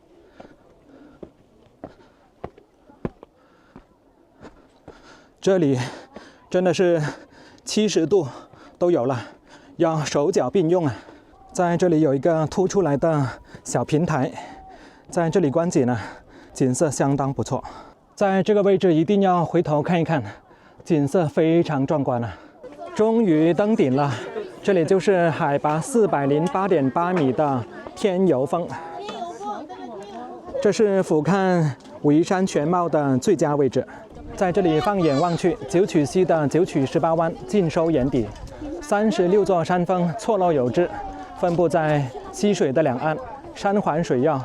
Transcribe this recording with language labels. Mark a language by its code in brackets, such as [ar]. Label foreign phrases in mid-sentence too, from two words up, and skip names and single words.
[zh] 這裡真的是70度都有了，要手腳並用啊。在這裡有一個凸出來的小平台，在這裡觀景呢，景色相當不錯。在這個位置一定要回頭看一看，景色非常壯觀啊！終於登頂了，這裡就是海拔408.8米的天游峰，這是俯瞰武夷山全貌的最佳位置。在這裡放眼望去，九曲溪的9曲18彎盡收眼底，36座山峰錯落有致，分布在溪水的兩岸，山環水繞。